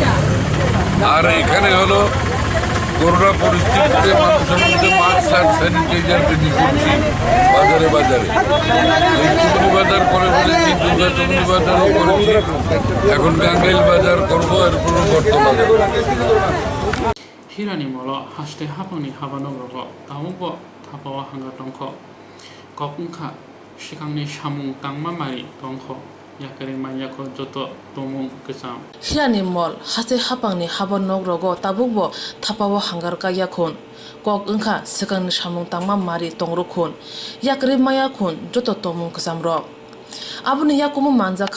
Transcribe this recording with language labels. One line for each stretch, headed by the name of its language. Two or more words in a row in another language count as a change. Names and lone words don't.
Bangla: আর এখানে হলো করোনা পরিস্থিতিতে মানুষের মধ্যে মাস্ক আর স্যানিটাইজার বিক্রি করছি বাজারে বাজারে। এই চুমনি বাজার করে ফেলেছি, দুর্গা চুমনি বাজারও করেছি, এখন গাঙ্গাইল বাজার করবো, এরপরে বটতলা যাবো।
Kok Borok: Hirani molo haste hapani habano rogo tamubo tapawa hanga tongko kokungkha shikangni samung tangma mari tongko yakari mayako joto tomung kesam Hirani mol haste hapangni habanok rogo tabukbo tapawa hangar ka yakun kok ungkha sikangni samung tangma mari tongrokun yakari mayakun joto tomung kesam ro Abuni yakumu manjaka